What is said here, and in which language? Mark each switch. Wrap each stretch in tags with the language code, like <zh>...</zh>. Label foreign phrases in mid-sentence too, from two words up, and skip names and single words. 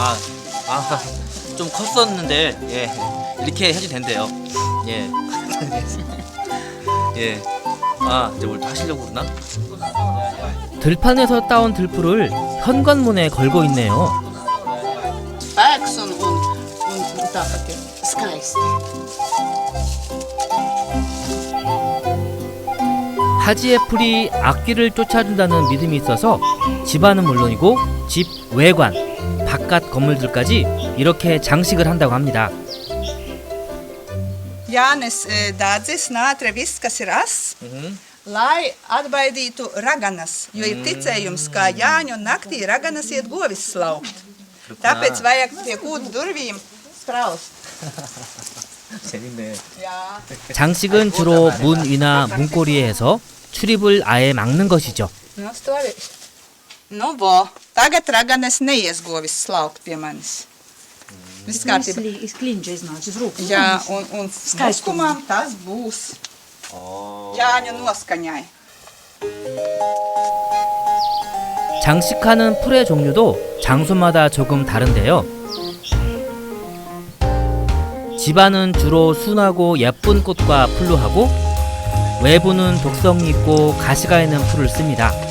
<ko>좀 컸었는데 예, 이렇게 해도 된대요. 예. 예. 이제 뭘 하시려고 그러나? 들판에서 따온 들풀을 현관문에 걸고 있네요.</ko> <lv>Spēks un tāpat ir skaisti.</lv> <ko>하지의 풀이 악귀를 쫓아준다는 믿음이 있어서 집안은 물론이고 집 외관, 바깥 건물들까지 이렇게 장식을 한다고 합니다.</ko> <lv>Jānis dārdzis nātre viss, kas ir ass, lai atbaidītu raganas, jo ir ticējums, ka Jāņu naktī raganas iet govis slaukt. Tāpēc vajag pie kūdu durvīm spraust.</lv> <ko>재밌네. 장식은 주로 문 위나 문고리에 해서 출입을 아예 막는 것이죠.</ko> <lv>Nu, bo, tagad raganas neies govis slaukt pie manis. Viss kārtībā. Jā, un skaistumam tas būs Jāņu noskaņai.</lv> <ko>장식하는 풀의 종류도 장소마다 조금 다른데요. 집안은 주로 순하고 예쁜 꽃과 풀로 하고 외부는 독성이 있고 가시가 있는 풀을 씁니다.</ko>